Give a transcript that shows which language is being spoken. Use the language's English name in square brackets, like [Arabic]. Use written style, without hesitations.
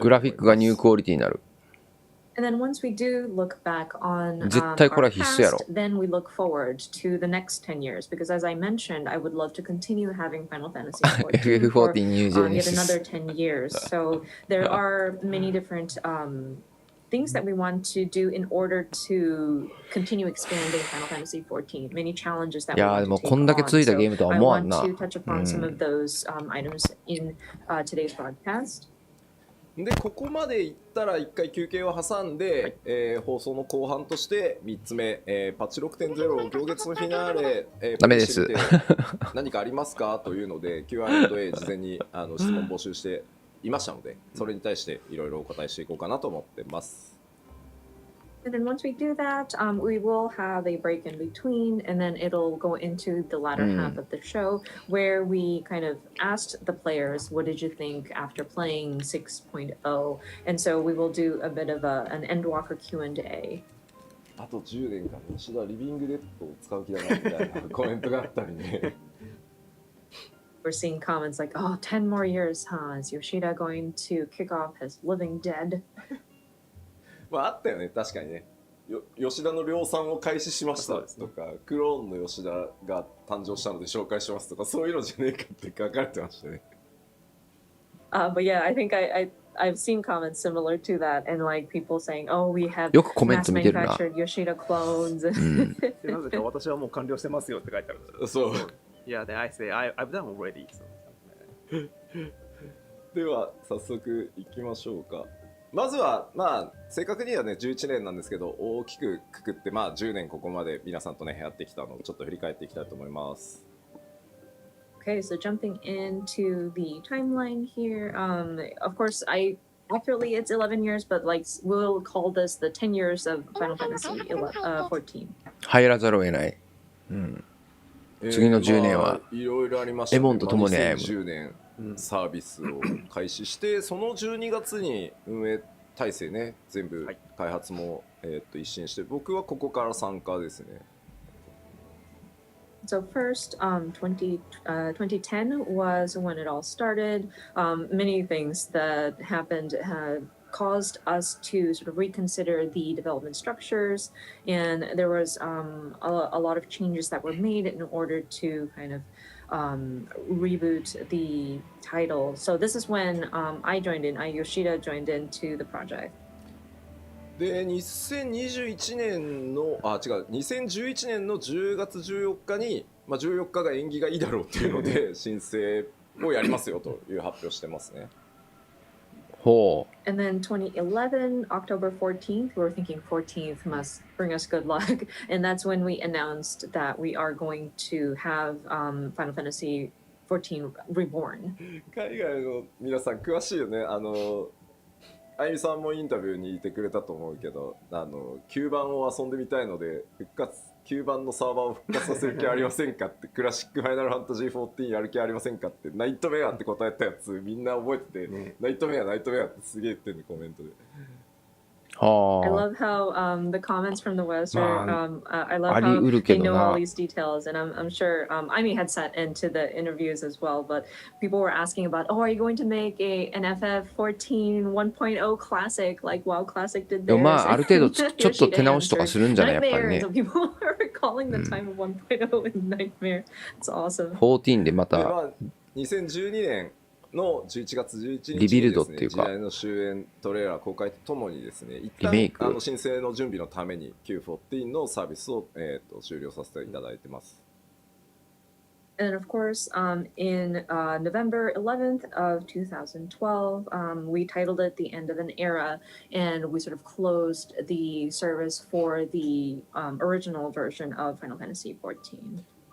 [Japanese] グラフィックがニュークオリティになる。 [English] And then once we do look back on [Japanese] 絶対これは必須やろ。 [English] then we look forward to the next 10 years because as I mentioned, I would love to continue having Final Fantasy XIV for yet another 10 years. So there are many different things that we want to do in order to continue expanding Final Fantasy XIV. Many challenges that we want to take on. So I want to touch upon some of those items in today's broadcast. [Japanese] でここまでいったら1回休憩を挟んで、放送の後半として3つ目、パッチ 6.0 行月のフィナーレ、ダメです何かありますかというので Q&A 事前に質問募集していましたので、それに対していろいろお答えしていこうかなと思ってます。 [English] And then once we do that, we will have a break in between, and then it'll go into the latter half of the show where we kind of asked the players, what did you think after playing 6.0? And so we will do a bit of an Endwalker Q&A. [Japanese] あと10年間吉田リビングデッドを使う気だなみたいなコメントがあったりね。 [English] We're seeing comments like, oh, 10 more years, huh? Is Yoshida going to kick off his living dead? [Japanese] まああったよね、確かにね。吉田の量産を開始しましたとか、クローンの吉田が誕生したので紹介しますとか、そういうのじゃねえかって書かれてましたね。 [English] But yeah, I think I've seen comments similar to that, and like people saying, "Oh, we have [Japanese] よくコメント [English] mass [Japanese] 見てるな。 [English] manufactured Yoshida clones." [Japanese] でなぜか私はもう完了してますよって書いてあるんですよ。そう。 [English] Yeah, then I say I've done already. So. [Japanese] では早速いきましょうか。まずはまあ正確にはね11年なんですけど、大きくくくってまあ10年ここまで皆さんとねやってきたのをちょっと振り返っていきたいと思います。 [English] Okay, so jumping into the timeline here, of course, accurately it's 11 years, but like we'll call this the 10 years of Final Fantasy 14. [Japanese] 入らざるを得ない。次の10年は、いろいろありましたね。エモンと共に歩む。 2010年サービスを開始して、その12月に運営体制ね全部開発も、一新して、僕はここから参加ですね。 [English] So first, 2010 was when it all started. Many things that happened had caused us to sort of reconsider the development structures, and there was a lot of changes that were made in order to kind of reboot the title. So this is when Yoshida joined into the project. [Japanese] で2021年の2011年の10月14日に、まあ、14日が縁起がいいだろうっていうので申請をやりますよという発表してますね。ほう。 [English] And then 2011, October 14th, we were thinking 14th must bring us good luck. And that's when we announced that we are going to have Final Fantasy 14 Reborn. [Japanese] 海外の皆さん詳しいよね。あゆみさんもインタビューにいてくれたと思うけど、9番を遊んでみたいので9番のサーバーを復活させる気はありませんかって、クラシックファイナルファンタジー14やる気はありませんかって、ナイトメアって答えたやつみんな覚えてて、ナイトメアってすげえ言ってんのコメントで。 [English] I love how the comments from the West are. I love how they know all these details, and I'm sure Amy had sat into the interviews as well. But people were asking about, oh, are you going to make an FF14 1.0 classic like WoW Classic did? [Japanese] でもまあある程度ちょっと手直しとかするんじゃないやっぱりね。 [English] So people are calling the time of 1.0 in Nightmare. It's awesome. [Japanese] 14でまた 2012年の11月11日にですね、リビルドっていうか時代の終焉トレーラー公開とともにですね、一旦申請の準備のために Q14 のサービスを、終了させていただいてます。 [English] And of course, in November 11th of 2012, we titled it The End of an Era, and we sort of closed the service for the original version of Final Fantasy 14.